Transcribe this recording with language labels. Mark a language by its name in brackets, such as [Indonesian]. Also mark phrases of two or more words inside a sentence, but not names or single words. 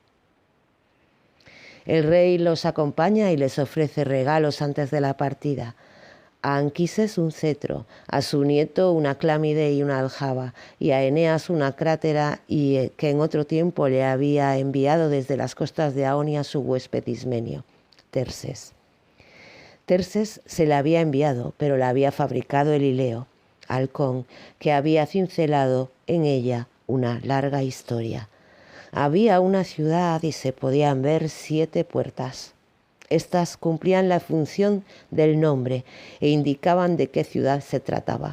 [Spanish] El rey los acompaña y les ofrece regalos antes de la partida. A Anquises un cetro, a su nieto una clámide y una aljaba, y a Eneas una crátera que en otro tiempo le había enviado desde las costas de Aonia su huésped ismenio, Terses. Terses se la había enviado, pero la había fabricado el Ileo, halcón, que había cincelado en ella una larga historia. Había una ciudad y se podían ver 7 puertas. Estas cumplían la función del nombre e indicaban de qué ciudad se trataba.